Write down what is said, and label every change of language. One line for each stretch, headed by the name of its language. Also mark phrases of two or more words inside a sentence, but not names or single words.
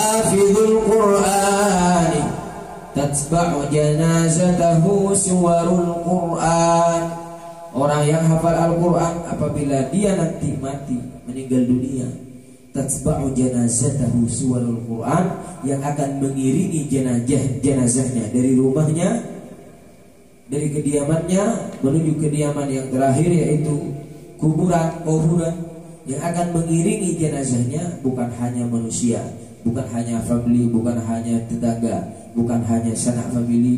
Arabic: حافظ القرآن تتبع جنازته سور القرآن.
Indonesian: Orang yang hafal Al-Quran apabila dia nanti mati meninggal dunia,
Arabic: تتبع جنازته سور القرآن,
Indonesian: yang akan mengiringi jenazahnya dari rumahnya, dari kediamannya menuju kediaman yang terakhir yaitu kuburan. Yang akan mengiringi jenazahnya bukan hanya manusia, bukan hanya family, bukan hanya tetangga, bukan hanya sanak family,